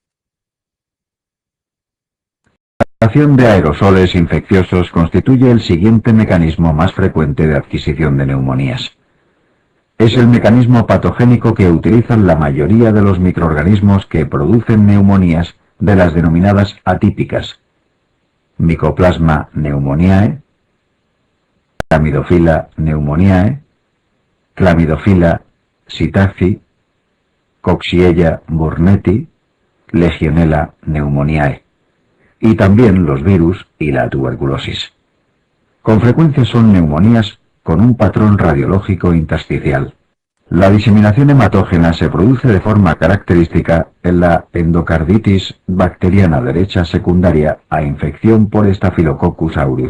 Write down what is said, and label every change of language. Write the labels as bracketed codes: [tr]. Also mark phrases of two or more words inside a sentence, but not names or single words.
[es] La acción de aerosoles infecciosos constituye el siguiente mecanismo más frecuente de adquisición de neumonías. Es el mecanismo patogénico que utilizan la mayoría de los microorganismos que producen neumonías, de las denominadas atípicas: Mycoplasma pneumoniae, Chlamydophila pneumoniae, Chlamydophila psittaci, Coxiella burnetii, Legionella pneumoniae. y también los virus y la tuberculosis. Con frecuencia son neumonías con un patrón radiológico intersticial. La diseminación hematógena se produce de forma característica en la endocarditis bacteriana derecha secundaria a infección por Staphylococcus aureus.